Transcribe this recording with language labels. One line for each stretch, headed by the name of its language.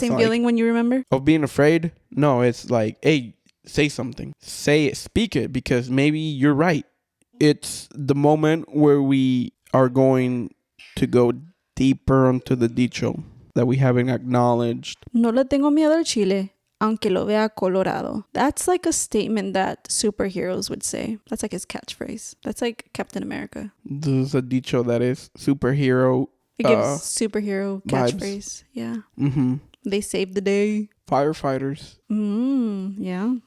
English: same like, feeling when you remember? of being afraid. No, it's like, hey, say something. Say it. Speak it, because maybe you're right. It's the moment where we are going to go deeper onto the dicho that we haven't acknowledged.
Spanish: No le tengo miedo al chile, aunque lo vea colorado.
English: That's like a statement that superheroes would say. That's like his catchphrase. That's like Captain America. This is a dicho that is superhero. It gives superhero vibes. catchphrase. Yeah. Mm-hmm. They saved the day. Firefighters Yeah.